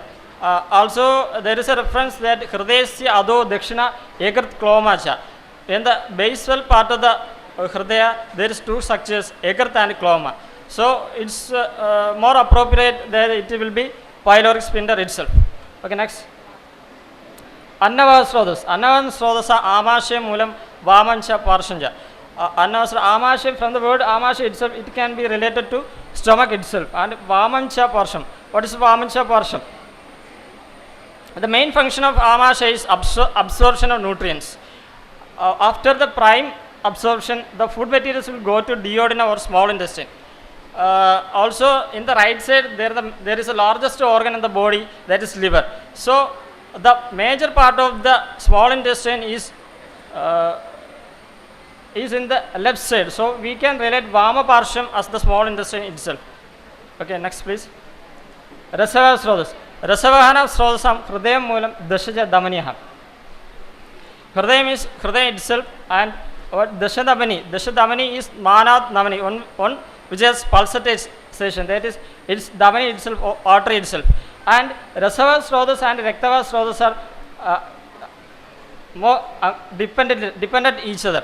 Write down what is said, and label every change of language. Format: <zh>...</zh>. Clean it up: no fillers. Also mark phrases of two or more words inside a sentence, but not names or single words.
<en>Also there is a reference that</en> <sa>हृदयस्य अधो दक्षिणे यकृत् क्लोम च.</sa> <en>In the basal part of the Hridaya, there is two structures, Ekrat and Kloma. So it's more appropriate that it will be pyloric sphincter itself. Okay, next.</en> <sa>अन्नवह स्रोतस्. अन्नवह स्रोतसाम् आमाशयः मूलं वामं च पार्श्वं च. अन्नवह आमाशय,</sa> <en>from the word Amasya itself, it can be related to stomach itself.</en> <sa>And वामं च पार्श्वम्.</sa> <en>What is</en> <sa>वामं च पार्श्वम्?</sa> <en>The main function of Amasya is absorption of nutrients. After the prime absorption, the food materials will go to duodenum or small intestine. Also in the right side there is a largest organ in the body, that is liver. So the major part of the small intestine is in the left side. So we can relate</en> <sa>वाम पार्श्वम्</sa> <en>as the small intestine itself. Okay, next please.</en> <sa>रसवह स्रोतस्. रसवहानां स्रोतसां हृदयं मूलं दश च धमन्यः.</sa> <en>Hridayam is Hridayam itself, and what Dashadamani? Dashadamani is Manat Namani, one which has pulsation, that is, it's Damani itself, or artery itself. And</en> <sa>रसवह स्रोतस्</sa> <en>and</en> <sa>रक्तवह स्रोतस्</sa> <en>are more dependent each other.</en>